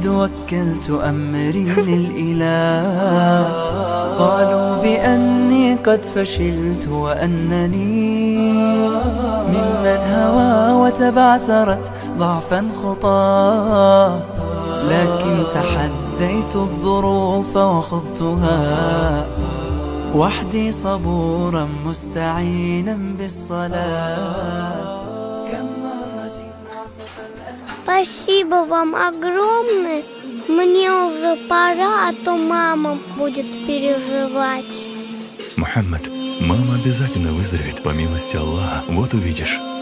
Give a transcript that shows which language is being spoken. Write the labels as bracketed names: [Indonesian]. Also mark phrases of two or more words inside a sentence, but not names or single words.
[Arabic] وكلت أمري للإله قالوا بأني قد فشلت وأنني ممن هوى وتبعثرت ضعفا خطاه لكن تحديت الظروف وخضتها وحدي صبورا مستعينا بالصلاة [Russian] Спасибо вам огромное. Мне уже пора, а то мама будет переживать. Мухаммад, мама обязательно выздоровеет по милости Аллаха. Вот увидишь.